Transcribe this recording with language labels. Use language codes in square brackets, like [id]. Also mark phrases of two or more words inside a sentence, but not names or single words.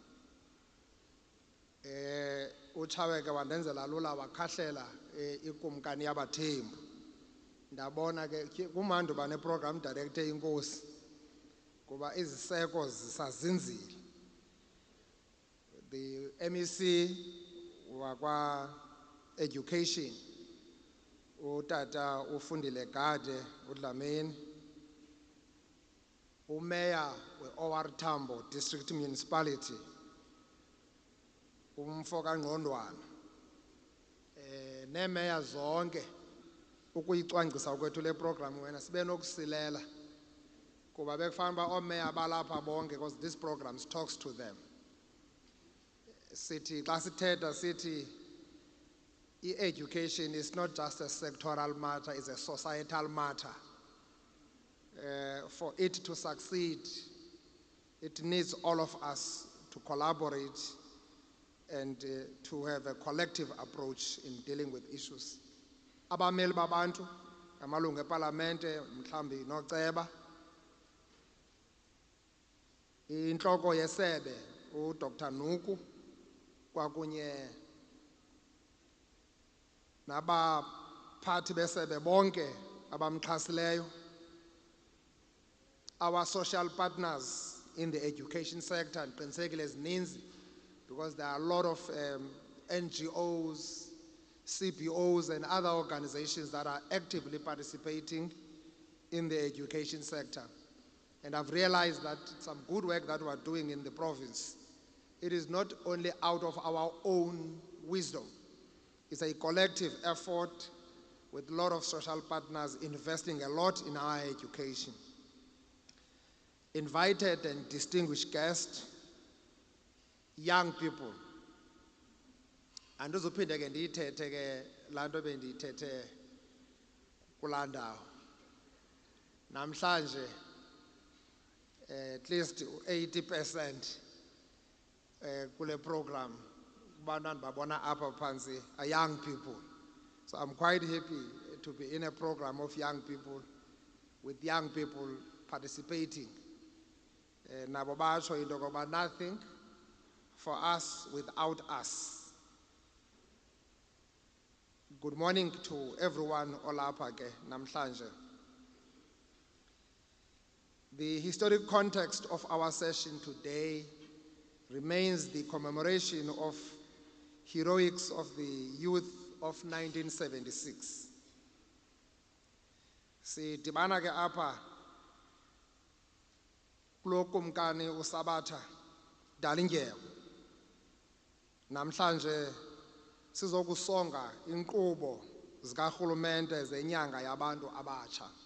[xh] uChawe ke wandenzela lula wakhahlela ikumkani yabathembu ndabona ke kumandi uba neprogram director inkosi kuba iziseko zisazinzile. [en] The MEC [xh] wakwa education utata ufundile Gade uDlamini uMayor we-OR Tambo District Municipality umfo kaNgqondwana neemeya zonke ukuyicwangcisa kwethu le program wena sibe nokusilela kuba bekufanele uba oomeya balapha bonke [en] because this program talks to them. [xh] Sithi xa sithetha sithi [en] education is not just a sectoral matter, it's a societal matter. For it to succeed, it needs all of us to collaborate and to have a collective approach in dealing with issues. [xh] Abameli babantu, amalungu eParlamente, mhlambi noceba, inhloko yesebe uDr. Nuku kwakunye nabaphathi besebe bonke abamxhasileyo, [en] our social partners in the education sector, [xh] ndiqinisekile zininzi, [en] because there are a lot of NGOs, CBOs and other organizations that are actively participating in the education sector. And I've realized that some good work that we're doing in the province, it is not only out of our own wisdom, it's a collective effort with a lot of social partners investing a lot in our education. Invited and distinguished guests, young people. [xh] Andizophinde ke ndiyithethe ke laa nto bendiyithethe kulaa ndawo. Namhlanje [en] at least [xh] 80% kule program kubantwana babona apha phansi [en] are young people. So I'm quite happy to be in a program of young people, with young people participating. [xh] Nabo basho into yokokuba [en] nothing for us without us. Good morning to everyone [xh] olapha ke namhlanje. [en] The historic context of our session today remains the commemoration of heroics of the youth of 1976. [xh] Sidibana ke apha kulo kumkani uSabatha Dalindyebo. Namhlanje sizokusonga inkqubo zikaRhulumente zenyanga yabantu abatsha.